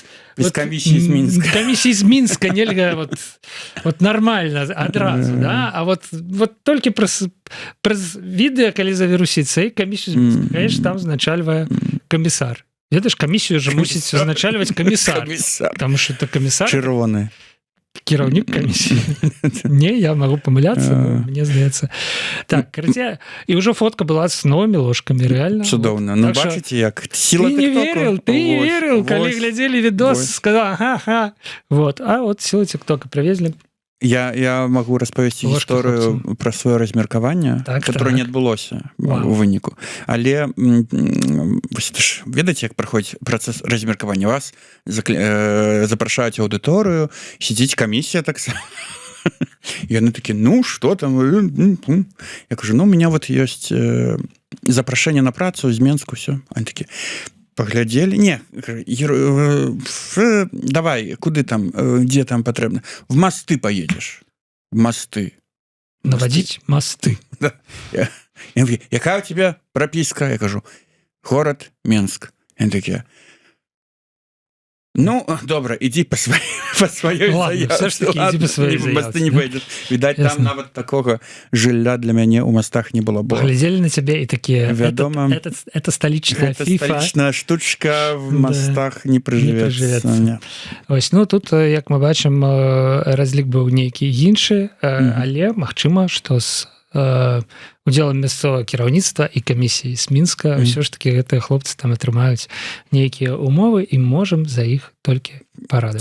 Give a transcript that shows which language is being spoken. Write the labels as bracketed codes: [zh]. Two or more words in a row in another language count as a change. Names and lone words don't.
[be] Без камісіі з Мінска. камісіі з Мінска нельга вот нормально адразу, да? А вот толькі праз відэа, калі завірусіцца, і камісію з Мінска, конечно, там узначальвае камісар. Ведаеш, камісію же мусіць узначальваць камісар. Камісар. [ru] Потому что это камісар, [be] Чырвоны. кіраўнік камісіі. Не, [ru] я могу помыляться, но мне [be] здаецца. Так, карацей, і ўжо фотка была з новымі ложкамі, реально. Цудоўна. Вот. Ну, [uk] Так що [be] бачыце, як сіла [ru] Ты не тиктоку. верил, ты не [be] Вось, [ru] верил, коли [be] вось. [ru] глядели видос, [be] вось. [ru] сказал, ага. Вот, а вот силы ТикТока привезли. [be] Я магу распавесці Ложка гісторыю пра сваё размеркаванне, Так, [ru] которое [be] так. не адбылося Вау. у выніку. Але вось это ж ведаеце, як праходзіць працэс размеркавання, вас запрашаюць аўдыторыю, сядзіць камісія таксама. [ru] Яны такі, ну что там? [be] Я кажу, [ru] ну у меня вот [be] ёсць запрашэнне на працу з Менску, все. Они такі паглядзелі, не, давай, куды там, дзе там патрэбна? [ru] В мосты поедешь. В мосты. Наводить мосты. Якая у тебя прописка? Я кажу, город Менск. Они такие, [be] ну, добра, ідзі па сваёй [ru] Ладно, [be] заяве. все ж таки ідзі па сваёй [ru] В масты не [be] заявцы, да? [ru] пойдешь. Відаць, Ясно. [be] там нават такога жылля для мяне ў мастах не было. [ru] Поглядели на тебя и такие, [be] Вядома. [ru] это столичная [be] Гэта [ru] фифа. [be] сталічная штучка в Да. мастах не прыжывецца. прыжывецца. Не. Ось, ну тут, як мы бачым, разлік быў нейкі іншы, але магчыма, што з удзелам мясцовага кіраўніцтва і камісіі з Мінска ўсё ж таки гэтыя хлопцы там атрымаюць нейкія умовы і можам за іх толькі парадавацца.